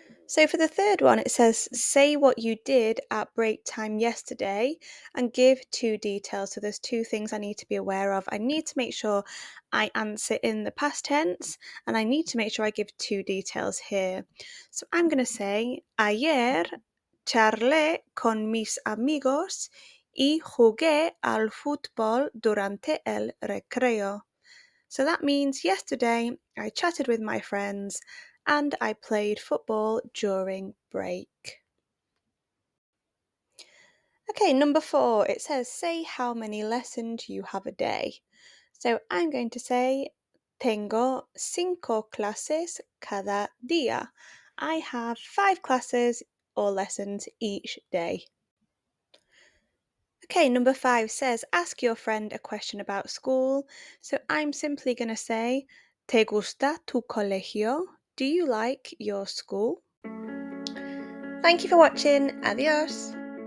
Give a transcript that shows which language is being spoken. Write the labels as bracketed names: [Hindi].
[English] So for the third one, it says, say what you did at break time yesterday and give 2 details. So there's 2 things I need to be aware of. I need to make sure I answer in the past tense, and I need to make sure I give 2 details here. So I'm going to say, [Spanish] ayer charlé con mis amigos y jugué al fútbol durante el recreo. [English] So that means yesterday I chatted with my friends and I played football during break. Okay, number 4, it says, say how many lessons you have a day. So I'm going to say, [Spanish] tengo 5 clases cada día. [English] I have 5 classes or lessons each day. Okay, number 5 says, ask your friend a question about school. So I'm simply going to say, [Spanish] ¿Te gusta tu colegio? [English] Do you like your school? Thank you for watching. Adios.